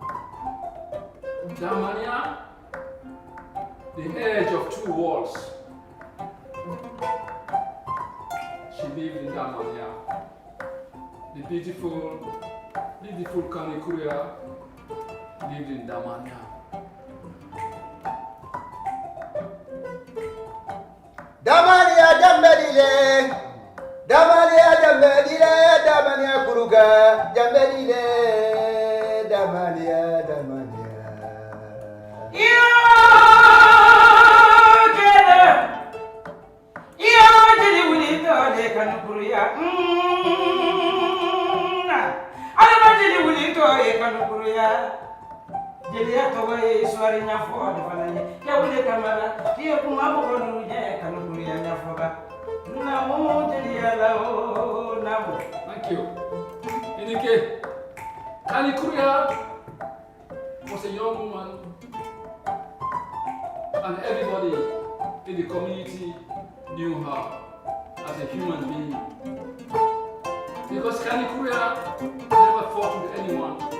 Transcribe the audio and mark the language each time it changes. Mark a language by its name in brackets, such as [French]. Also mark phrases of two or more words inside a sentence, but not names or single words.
[English] Damania, the edge of two walls. She lived in Damania. The beautiful Kanyikuria lived in Damania. [Mandingo] Damania Jambedile, Damania Jambedile, Damania Kuruga, Jambedile, Damania. Jeli wuli tole Kanyikuria. Jeli wuli tole Kanyikuria. Jeli atowa iswari nyafo defananye. Ya wuli Kamara, kiyo kumamo kono je Kanyikuria nyafoba. Namo jeli alao namo. [English] Thank you. Inike, Kanyikuria was a young woman, and everybody in the community knew her as a human being. Because Kanyikuria never fought with anyone.